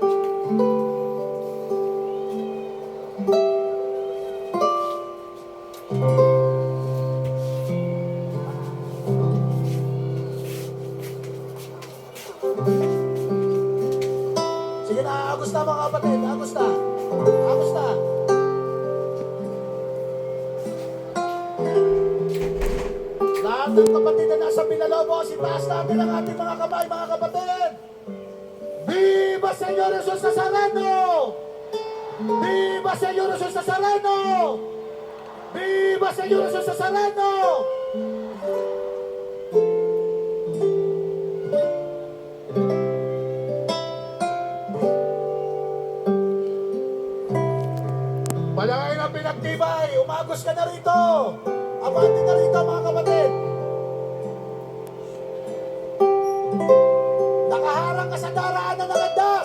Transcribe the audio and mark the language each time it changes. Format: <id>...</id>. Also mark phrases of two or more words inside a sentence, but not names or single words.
<tl>Sige na, agos na mga kapatid. Agos na. Agos na. Lahat ng kapatid na nasa Villalobos, itaas natin ang ating mga kamay, mga kapatid. Viva Señor Jesus Nazareno! Viva Señor Jesus Nazareno! Viva Señor Jesus Nazareno! Palagay ng pinagtibay, umagos ka na rito. Abante ka rito, mga kapatid. Nakaharang ka sa daraanan ng landas.</tl>